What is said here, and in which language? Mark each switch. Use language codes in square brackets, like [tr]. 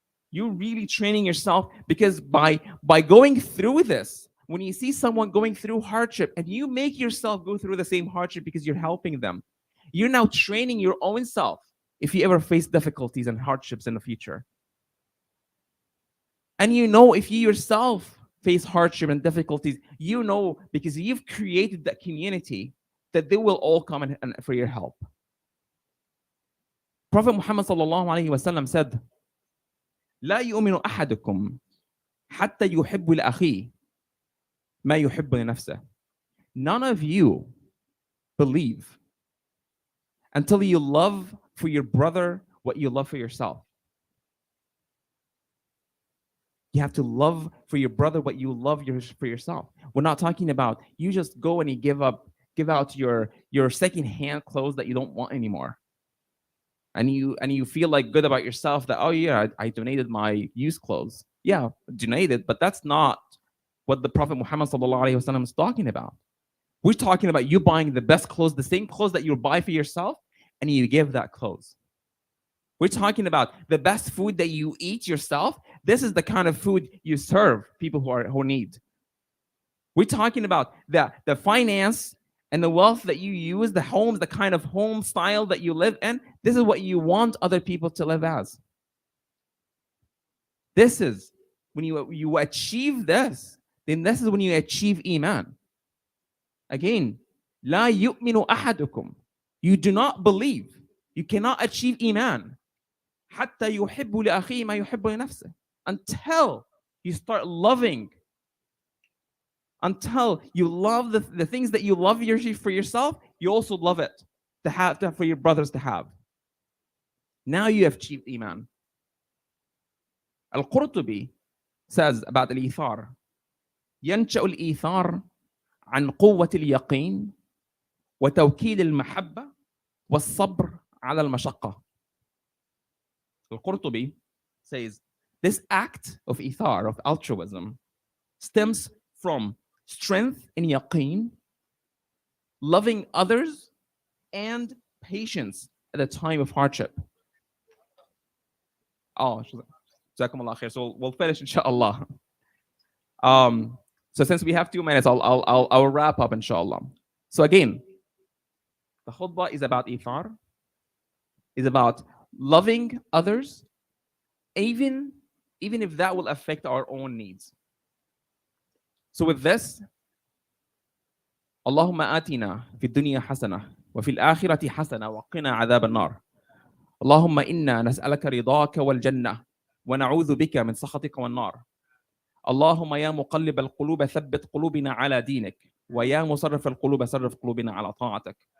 [en] You're really training yourself, because by going through this, when you see someone going through hardship and you make yourself go through the same hardship because you're helping them, you're now training your own self if you ever face difficulties and hardships in the future. And you know, if you yourself face hardship and difficulties, you know, because you've created that community, that they will all come for your help. Prophet Muhammad sallallahu alaihi wasallam said, [ar] لا يؤمن أحدكم حتى يحب لأخيه ما يحب لنفسه. [en] None of you believe until you love for your brother what you love for yourself. You have to love for your brother what you love for yourself. We're not talking about you just go and you give out your second-hand clothes that you don't want anymore. And you feel like good about yourself that, oh yeah, I donated my used clothes. Yeah, donated, but that's not what the Prophet Muhammad sallallahu alaihi wasallam is talking about. We're talking about you buying the best clothes, the same clothes that you buy for yourself, and you give that clothes. We're talking about the best food that you eat yourself. This is the kind of food you serve people who need. We're talking about the finance and the wealth that you use, the homes, the kind of home style that you live in. This is what you want other people to live as. This is when you achieve this, then this is when you achieve Iman. Again, [ar] لا يؤمن أحدكم. [en] You do not believe. You cannot achieve Iman. [ar] حتى يحب لأخيه ما يحب لنفسه. [en] Until you start loving, until you love the things that you love for yourself, you also love it for your brothers to have. Now you have achieved Iman. Al-Qurtubi says about al-Ithar, [ar] ينشأ الإيثار عن قوة اليقين وتوكيد المحبة والصبر على المشقة. [en] Al-Qurtubi says this act of ithar, of altruism, stems from strength in yaqeen, loving others, and patience at a time of hardship. Oh, jazakumullah khair. So we'll finish inshallah. So since we have 2 minutes, I'll wrap up inshallah. So again, the khutbah is about ithar, is about loving others, even if that will affect our own needs. So with this, [ar] اللهم آتنا في الدنيا حسنة وفي الآخرة حسنة وقنا عذاب النار. اللهم إنا نسألك رضاك والجنة ونعوذ بك من سخطك والنار. اللهم يا مقلب القلوب ثبت قلوبنا على دينك ويا مصرف القلوب صرف قلوبنا على طاعتك.